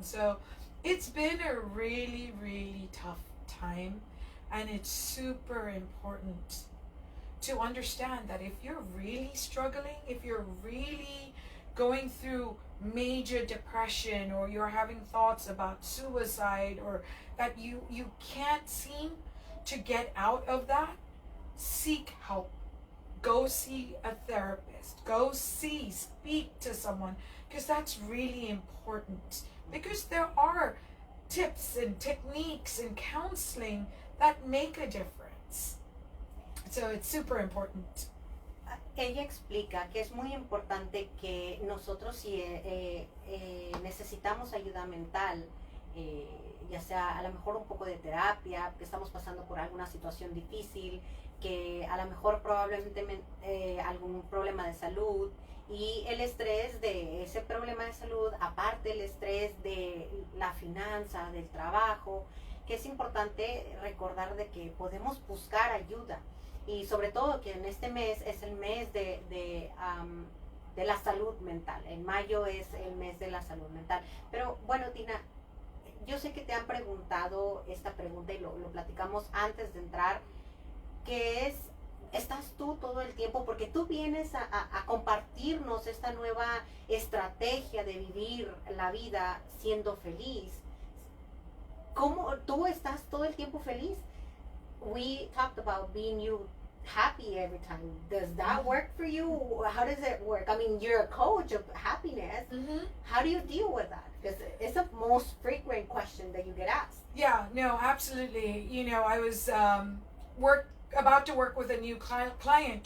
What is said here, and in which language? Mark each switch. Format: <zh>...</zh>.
<en>So it's been a really, really tough time, and it's super important to understand that if you're really struggling, if you're really going through major depression, or you're having thoughts about suicide, or that you can't seem to get out of that, seek help. Go see a therapist. Go speak to someone, because that's really important. Because there are tips and techniques and counseling that make a difference. So it's super important.</en> <es>Ella explica que es muy importante que nosotros si necesitamos ayuda mental, ya sea a lo mejor un poco de terapia, que estamos pasando por alguna situación difícil, que a lo mejor probablemente algún problema de salud y el estrés de ese problema de salud, aparte el estrés de la finanza, del trabajo, que es importante recordar de que podemos buscar ayuda. Y sobre todo que en este mes es el mes de la salud mental. En mayo es el mes de la salud mental. Pero bueno, Dina, yo sé que te han preguntado esta pregunta y lo platicamos antes de entrar, que es, ¿estás tú todo el tiempo? Porque tú vienes a compartirnos esta nueva estrategia de vivir la vida siendo feliz. ¿Cómo tú estás todo el tiempo feliz?</es> <en>We talked about being happy every time. Does that work for you? How does it work? I mean, you're a coach of happiness. Mm-hmm. How do you deal with that? Because it's the most frequent question that you get asked. Yeah, no, absolutely. You know, I was about to work with a new client.</en>